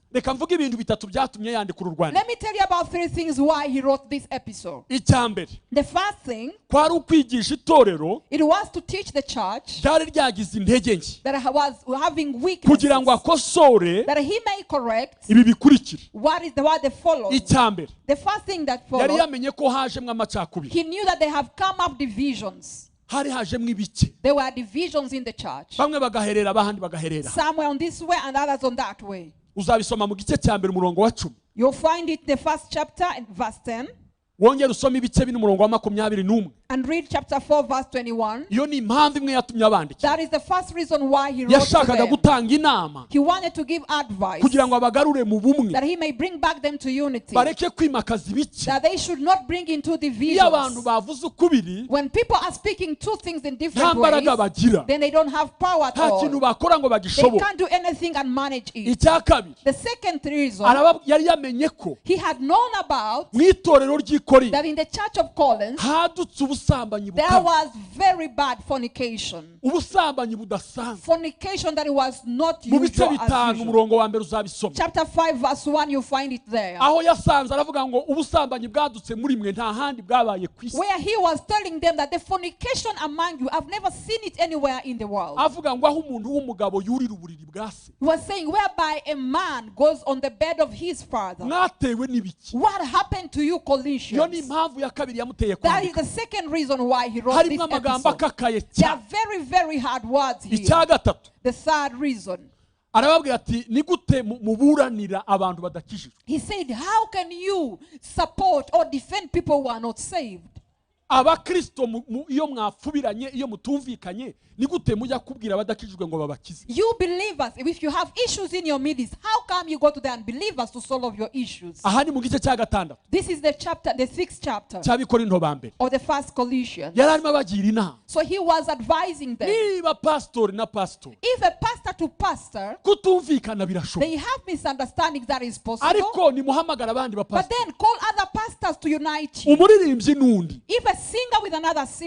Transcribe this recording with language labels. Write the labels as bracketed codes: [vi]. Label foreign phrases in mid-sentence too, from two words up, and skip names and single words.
[rw] Reka mvuge ibintu bitatu byatumye yandika uru rwandiko. [en] Let me tell you about 3 things why he wrote this episode. [rw] Icya mbere [en] The first thing, [rw] kwari ukwigisha itorero [en] it was to teach the church [rw] ryari ryagize intege nke, [en] that was having [rw] kugira ngo [en] weaknesses, [rw] akosore [en] that he may correct [rw] ibi bikurikira. [en] what they follow. [rw] Icya mbere [en] The first thing that [rw] yari [en] followed, [rw] yamenye ko hajemwo amacakubiri, [en] he knew that they have come up divisions. [rw] hari hajemwo ibice, [en] There were divisions in the church. [rw] bamwe bagaherera abandi bagaherera. [en] Some were on this way and others on that way. [rw] Uzabisoma mu gice cya mbere umurongo wa 10, [en] You'll find it in the first chapter in verse 10, [rw] wongera usoma ibice bine umurongo wa 21. [en] and read chapter 4 verse 21. [rw] Iyo ni impamvu imwe yatumye abandikira. [en] That is the first reason why he wrote to [rw] Yashakaga [en] them. [rw] gutanga inama [en] He wanted to give advice [rw] kugira ngo abagarure mu bumwe, [en] that he may bring back them to unity, [rw] bareke kwimakaza ibice. [en] that they should not bring into [rw] Iyo abantu [en] divisions. [rw] bavuze ukubiri [en] When people are speaking two things in [rw] nta [en] different [rw] mbaraga [en] ways, [rw] bagira, [en] then they don't have power at [rw] nta kintu [en] all. [rw] bakora ngo [en] They [rw] bagishoboye. [en] can't do anything and manage it. [rw] Icya kabiri, [en] The second reason, [rw] yari yamenye ko [en] he had known about [rw] mu itorero ry'i Korinto [en] that in the church of Corinth, [rw] hadutse ubusambanyi [en] there [rw] bukabije, [en] was very bad fornication. [rw] ubusambanyi budasanzwe. [en] Fornication that was not [rw] Mu bice [en] usual as [rw] bitanu [en] usual. [rw] umurongo wa mbere uzabisoma, [en] Chapter 5 verse 1, you find it there. [rw] aho yasanze aravuga ngo ubusambanyi bwadutse muri mwe nta handi bwabaye ku isi. [en] Where he was telling them that the fornication among you, I've never seen it anywhere in the world. [rw] Avuga ngo aho umuntu w'umugabo yurira uburiri bwa se, [en] He was saying whereby a man goes on the bed of his father. [rw] mwatewe n'ibiki. [en] What happened to you, [rw] Iyo ni [en] Colossians? [rw] impamvu ya kabiri yamuteye [en] That is [rw] kwandika. [en] the second reason why he wrote this [rw] Harimo amagambo [en] episode. [rw] akakaye [en] There are [rw] cyane. [en] very hard words here. [rw] Icya gatatu, [en] The third reason, [rw] arababwira ati ni gute muburanira abantu badakijijwe? [en] he said, how can you support or defend people who are not saved? [rw] Abakristo iyo mwapfubiranye, iyo mutumvikanye, ni gute mujya kubwira abadakijijwe ngo babakize? [en] You believers, if you have issues in your midst, how come you go to the unbelievers to solve your issues? [rw] Aha ni mu gice cya gatandatu [en] This is the chapter, the 6th chapter [rw] cy'Abikorinto ba mbere. [en] of the first Colossians. [rw] Yari arimo abagira inama. [en] So he was advising them. [rw] Niba pastori na pastori [en] If a pastor to pastor, [rw] kutumvikana birashoboka, [en] they have misunderstandings, that is possible. [rw] ariko nimuhamagara abandi [en] But [rw] bapastori, [en] then call other pastors to unite you. [rw] umuririmbyi n'undi. [en] If a singer with another singer,